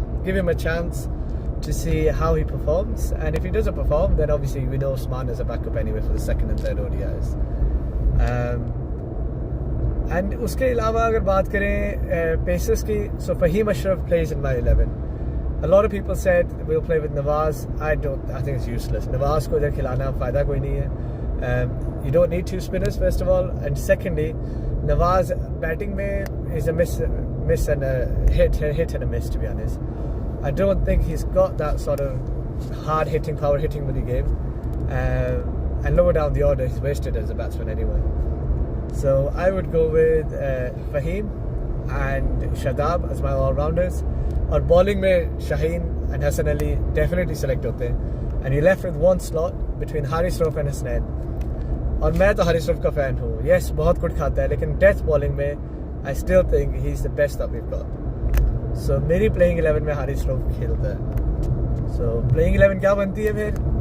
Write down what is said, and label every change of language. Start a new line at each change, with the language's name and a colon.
English: Give him a chance to see how he performs. And if he doesn't perform, then obviously we know Usman is a backup anyway for the second and third ODIs. And
Hindi: उसके अलावा अगर बात करें
English: Pacers की, so Fahim Ashraf plays in my 11. A lot of people said we'll play with Nawaz. I think it's useless.
Hindi: Nawaz को इधर खिलाना फ़ायदा कोई नहीं है.
English: You don't need two spinners first of all, and secondly, Nawaz batting में is a miss and a hit and a miss, to be honest. I don't think he's got that sort of hard hitting, power hitting with the game. And lower down the order, he's wasted as a batsman anyway. So I would go with Fahim and Shadab as my all-rounders.
Hindi: और bowling में Shaheen and Hassan Ali
English: definitely select
Hindi: होते हैं.
English: And you're left with one slot between Haris Rauf and Hasnain.
Hindi: और मैं तो Haris Rauf का fan हूँ.
English: Yes,
Hindi: बहुत कुछ खाता है, लेकिन
English: death bowling में I still think he's the best that we've got.
Hindi: So मेरी playing 11 में Haris Rauf खेलता है. So playing 11 क्या बनती है फिर?